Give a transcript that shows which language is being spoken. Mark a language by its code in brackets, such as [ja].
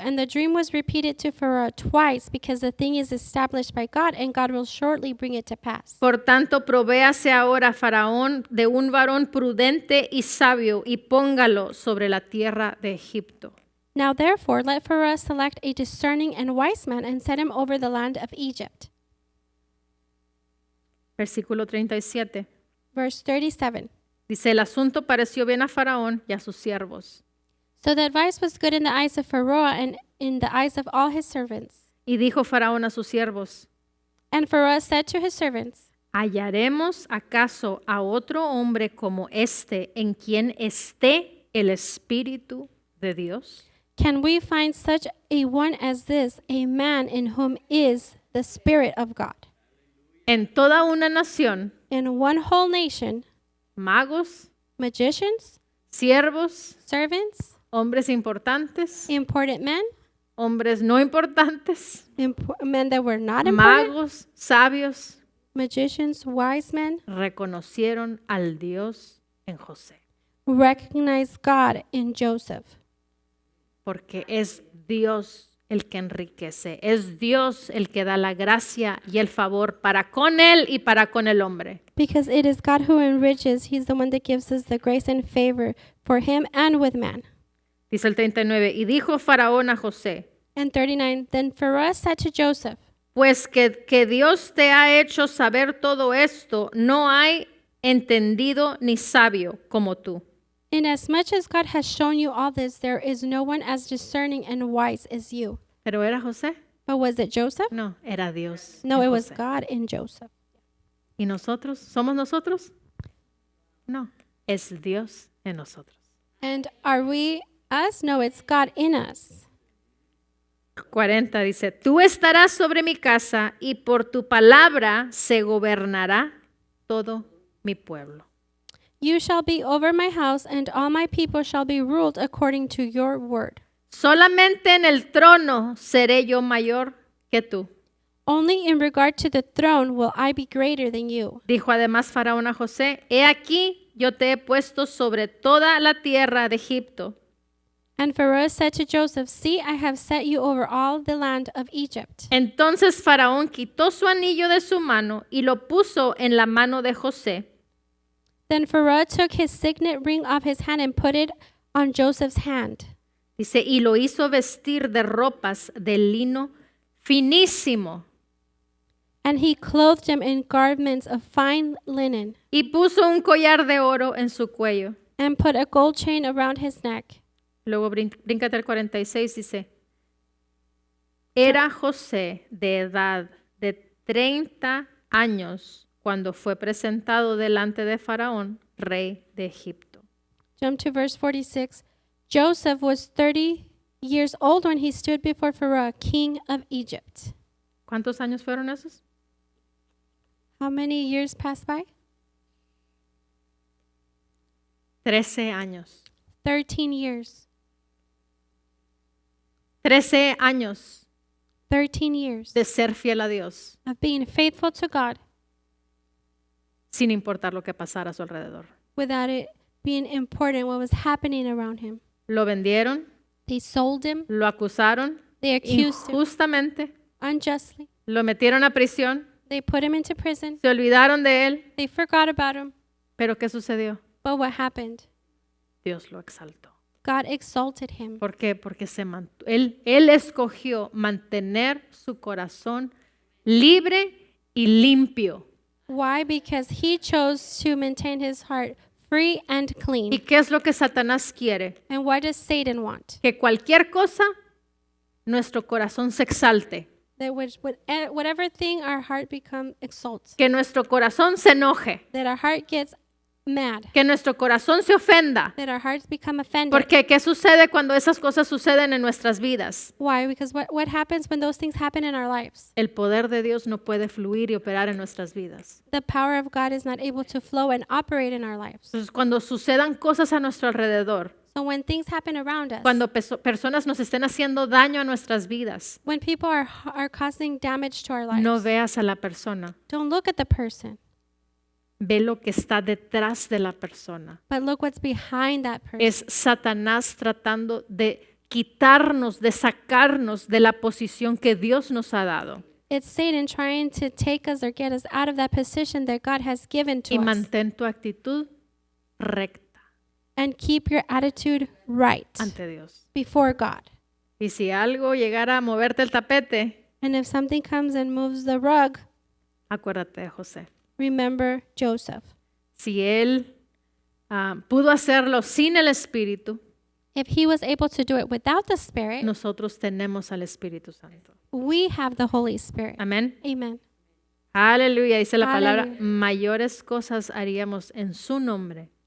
[en] And the dream was repeated to Pharaoh twice, because the thing is established by God, and God will shortly bring it to pass. [es] Por tanto, provéase ahora Faraón de un varón prudente y sabio y póngalo sobre la tierra de Egipto. [en] Now therefore let Pharaoh select a discerning and wise man and set him over the land of Egypt. [es] Versículo 37. [en] Verse 37. [es] Dice, el asunto pareció bien a Faraón y a sus siervos. [en] So the advice was good in the eyes of Pharaoh and in the eyes of all his servants. [es] Y dijo Faraón a sus siervos, [en] And Pharaoh said to his servants, [es] ¿hallaremos acaso a otro hombre como este en quien esté el Espíritu de Dios? [en] Can we find such a one as this, a man in whom is the Spirit of God? [es] En toda una nación, [en] In one whole nation, [es] magos, [en] magicians, [es] siervos, [en] servants, [es] hombres importantes, [en] important men, [es] hombres no importantes, [en] men that were not important, [es] magos, sabios, [en] magicians, wise men, [es] reconocieron al Dios en José, [en] recognized God in Joseph. [es] porque es Dios el que enriquece, es Dios el que da la gracia y el favor para con él y para con el hombre. [en] Because it is God who enriches. He's the one that gives us the grace and favor for him and with man. [es] Dice el 39, y dijo Faraón a José, [en] And 39, then Pharaoh said to Joseph, [es] pues que Dios te ha hecho saber todo esto, no hay entendido ni sabio como tú. [en] Inasmuch as God has shown you all this, there is no one as discerning and wise as you. [es] ¿Pero era José? [en] But was it Joseph? [es] No, era Dios. [en] No, [es] en [en] it was [es] José. [en] God in Joseph. [es] ¿Y nosotros? ¿Somos nosotros? No, es Dios en nosotros. [en] And are we us? No, it's God in us. [es] 40 dice, tú estarás sobre mi casa y por tu palabra se gobernará todo mi pueblo. [en] You shall be over my house, and all my people shall be ruled according to your word. [es] Solamente en el trono seré yo mayor que tú. [en] Only in regard to the throne will I be greater than you. [es] Dijo además Faraón a José, he aquí yo te he puesto sobre toda la tierra de Egipto. [en] And Pharaoh said to Joseph, see, I have set you over all the land of Egypt. [es] Entonces Faraón quitó su anillo de su mano y lo puso en la mano de José. [en] Then Pharaoh took his signet ring off his hand and put it on Joseph's hand. [es] Dice, y lo hizo vestir de ropas de lino finísimo. [en] And he clothed him in garments of fine linen, [es] Y puso un collar de oro en su cuello. [en] and put a gold chain around his neck. [es] Luego bríncate al 46, dice, era José de edad de 30 años cuando fue presentado delante de Faraón, rey de Egipto. [en] Jump to verse 46. Joseph was 30 years old when he stood before Pharaoh, king of Egypt. [es] ¿Cuántos años fueron esos? [en] How many years passed by? [es] 13 años. [en] 13 years. [es] 13 años [en] 13 years [es] de ser fiel a Dios, [en] of being faithful to God [es] sin importar lo que pasara a su alrededor. [en] without it being important what was happening around him. [es] Lo vendieron, [en] They sold him. [es] lo acusaron [en] They accused him [es] injustamente, [en] unjustly. [es] lo metieron a prisión, [en] They put him into prison. [es] se olvidaron de él, [en] They forgot about him. [es] pero ¿qué sucedió? [en] But what happened? [es] Dios lo exaltó. [en] God exalted him. [es] ¿Por qué? Porque él escogió mantener su corazón libre y limpio. [en] Why? Because he chose to maintain his heart free and [es] ¿Y [en] clean. [es] qué es lo que Satanás quiere? [en] And what does Satan want? [es] Que cualquier cosa, nuestro corazón se exalte, [en] That whatever thing our heart become exalts. [es] que nuestro corazón se enoje, [en] That our heart gets mad. [es] que nuestro corazón se ofenda. [en] That our hearts become offended. [es] Porque ¿qué sucede cuando esas cosas suceden en nuestras vidas? [en] Why? Because what happens when those things happen in our lives? [es] El poder de Dios no puede fluir y operar en nuestras vidas. [en] The power of God is not able to flow and operate in our lives. [es] Entonces, cuando sucedan cosas a nuestro alrededor, [en] So when things happen around us, [es] cuando personas nos estén haciendo daño a nuestras vidas, [en] when people are causing damage to our lives, [es] no veas a la persona, [en] don't look at the person, [es] ve lo que está detrás de la persona. [en] but look what's behind that person. [es] Es Satanás tratando de quitarnos, de sacarnos de la posición que Dios nos ha dado. [en] It's Satan trying to take us or get us out of that position that God has given to [es] Y [en] us. [es] mantén tu actitud recta. [en] and keep your attitude right [es] ante Dios. [en] before God. [es] Y si algo llegara a moverte el tapete, [en] And if something comes and moves the rug, [es] acuérdate de José. [en] remember Joseph. [es] Si él pudo hacerlo sin el Espíritu, [en] If he was able to do it without the Spirit, [es] nosotros tenemos al Espíritu Santo. [en] we have the Holy Spirit. [es] Amén. [en] Amen. [es] Aleluya. Dice la palabra, Aleluya. mayores cosas haríamos en su nombre.